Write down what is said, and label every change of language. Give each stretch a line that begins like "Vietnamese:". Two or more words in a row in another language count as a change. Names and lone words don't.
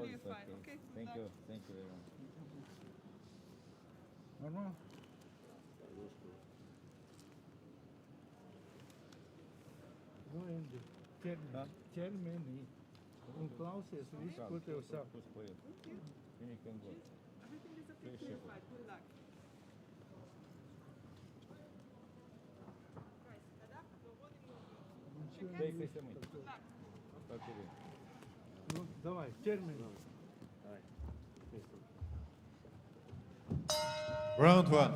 English: You're is fine. okay. Okay. Thank you very much. Normal.
Latvian: Termini. Klausies, viss, ko tev saka.
English: Everything is okay. You're fine. Good luck.
Russian: Ну, давай, термини.
English: Round 1.